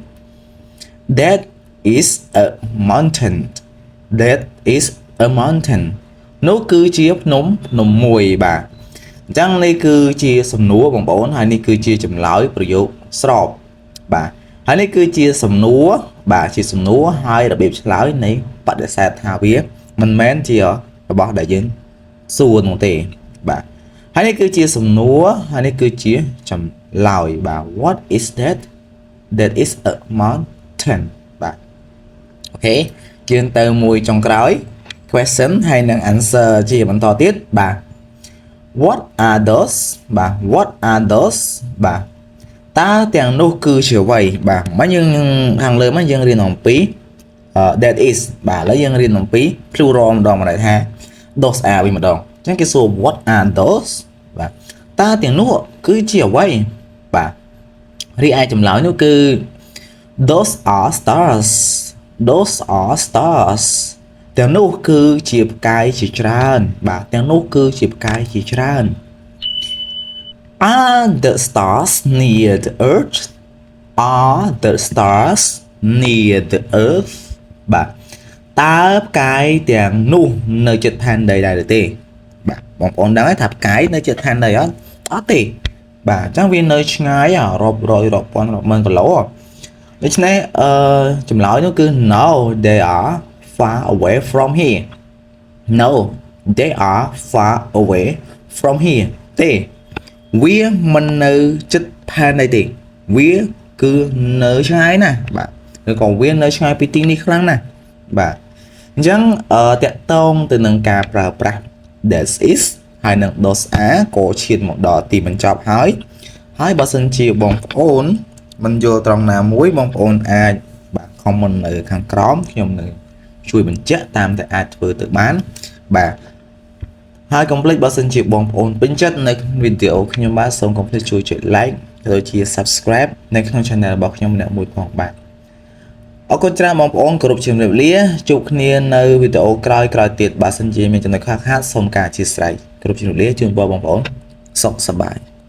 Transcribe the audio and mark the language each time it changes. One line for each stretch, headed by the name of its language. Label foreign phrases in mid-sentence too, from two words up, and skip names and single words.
English: that is a mountain that is a mountain
Khmer: នោះគឺជាភ្នំមួយបាទអញ្ចឹងនេះគឺជាសំណួរបងប្អូនហើយនេះគឺជាចម្លើយប្រយោគស្របបាទហើយនេះគឺជាសំណួរ បាទជាសំណួរហើយរបៀបឆ្លើយនៃបដិសេធថាវាមិនមែនជារបស់ដែលយើងសួរនោះទេបាទហើយនេះគឺជាសំ ណួរហើយនេះគឺជាចម្លើយបាទ
English: what is that that is a mountain
Khmer: បាទអូខេយើងទៅមួយ ចុងក្រោយ question ហើយនឹង answer ជាបន្តទៀតបាទ
English: what are those
Khmer: បាទ
English: what are those
Khmer: បាទតើទាំងនោះគឺជាអ្វីបាទមកយើងខាងលើមកយើងរៀនអំពី
English: that is
Khmer: បាទឥឡូវយើងរៀនអំពី plural ម្ដងមកន័យថា
English: those are
Khmer: វិញម្ដងអញ្ចឹងគេសួរ
English: what are those
Khmer: បាទតើទាំងនោះគឺជាអ្វីបាទរីឯចម្លើយនោះគឺ
English: those are stars those are stars
Khmer: ទាំងនោះគឺជាផ្កាយជាច្រើនបាទទាំងនោះគឺជាផ្កាយជាច្រើន
English: Are the stars near the earth Are the stars near the earth
Khmer: បាទតើផ្កាយទាំងនោះនៅជិតផែនដីដែរឬទេបាទបងប្អូនដឹងហើយថាផ្កាយនៅជិតផែនដីអត់ ទេបាទអញ្ចឹងវានៅឆ្ងាយរាប់រយរាប់ពាន់រាប់ម៉ឺនគីឡូដូច្នេះចម្លើយនោះគឺ
English: no they are far away from here no they are far away from here
Khmer: ទេវាមិននៅជិតផែនដី ទេវាគឺនៅឆ្ងាយណាស់បាទឬក៏វានៅឆ្ងាយពីទីនេះខ្លាំងណាស់បាទអញ្ចឹងតកតងទៅនឹងការប្រើប្រាស់
English: that is
Khmer: ហើយនឹង
English: those are
Khmer: ក៏ឈានមកដល់ទីបញ្ចប់ហើយបើសិនជាបងប្អូនមិនយល់ត្រង់ណាមួយ បងប្អូនអាចបាទ comment នៅខាងក្រោមខ្ញុំនឹងជួយបញ្ជាក់តាមតែអាចធ្វើទៅបានបាទហើយកុំភ្លេចបើសិនជាបងប្អូនពេញចិត្តនៅវីដេអូខ្ញុំបាទសូមកុំភ្លេចជួយចុច like ឬជា subscribe នៅក្នុង channel របស់ខ្ញុំម្នាក់មួយផងបាទអរគុណច្រើនបងប្អូនគោរពជំរាបលាជួបគ្នានៅវីដេអូក្រោយទៀតបើសិនជាមានចំណុចខ្វះខាតសូមការអធិស្ឋានគោរពជំរាបលាជូនបងប្អូនសុខសប្បាយ